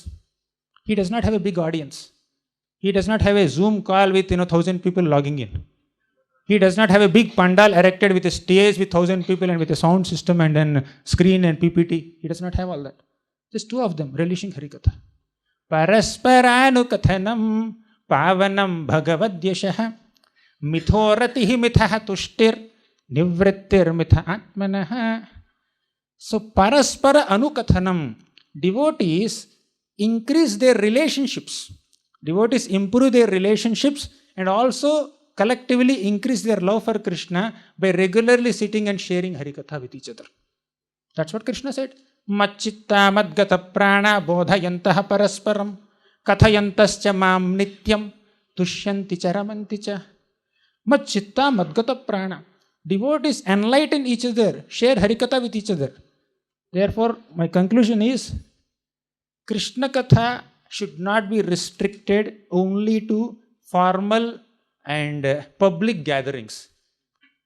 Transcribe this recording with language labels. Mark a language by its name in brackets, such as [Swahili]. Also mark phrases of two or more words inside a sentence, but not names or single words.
[English] He does not have a big audience. He does not have a Zoom call with 1,000 people logging in. He does not have a big pandal erected with a stage with 1,000 people and with a sound system and then screen and PPT. He does not have all that. Just 2 of them relishing Harikatha. [Sanskrit] परस्परानुकथनं पावनं भगवद्यशः मिथोरतिः मिथ तुष्टिर् निवृत्तिर् मिथ आत्मनः. [English] So [Sanskrit] परस्पर अनुकथनम्, [English] devotees increase their relationships. Devotees improve their relationships and also collectively increase their love for Krishna by regularly sitting and sharing Harikatha with each other. That's what Krishna said. [Sanskrit] मच्चित्ता मद्गत प्राणा बोधयन्तः परस्परम् कथयन्तश्च मां नित्यं तुष्यन्ति च रमन्ति च. मच्चित्ता मद्गत प्राणा. [English] Devotees enlighten each other, share Harikatha with each other. Therefore, my conclusion is, Krishna Katha should not be restricted only to formal and public gatherings.